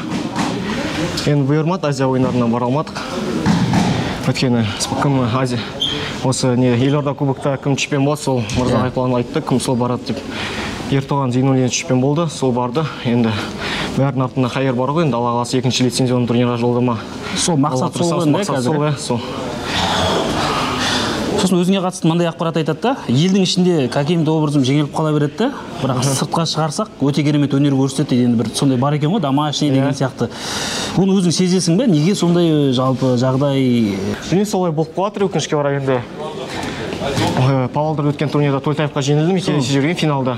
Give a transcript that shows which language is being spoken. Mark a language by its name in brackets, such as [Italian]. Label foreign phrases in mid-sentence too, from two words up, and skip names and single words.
[Kazakh] Енді бұйырмады, Азия ойындарына бара алмадық. Өйткені кім Азия осы Елорда кубокта кім чемпион болды, сол Мырза Айтуған айтты, кім сол барады деп. Ертоған Зейнуллин чемпион болды, сол барды. Енді бәрінің артында қайыр бар ғой, енді Алла қаласа 2-ші лицензионный турнирға жолдама. Сол мақсат сол ғой, қазір. Сосын өзіңе қатысты мынандай ақпарат айтады да, елдің ішінде [Russian] каким-то образом [Kazakh] жеңіліп қала береді да, бірақ сыртқа шығарсақ өте керемет өнер көрсетеді дейді. Енді бір сондай бар екен ғой, домашний деген сияқты. Оны өзің сезесің бе? Неге сондай жалпы жағдай? Мен солай болып қалатыр, өкінішке орай енді. Павлодар өткен турнирда Төлтаевқа жеңілдім, келесі жүрген финалда.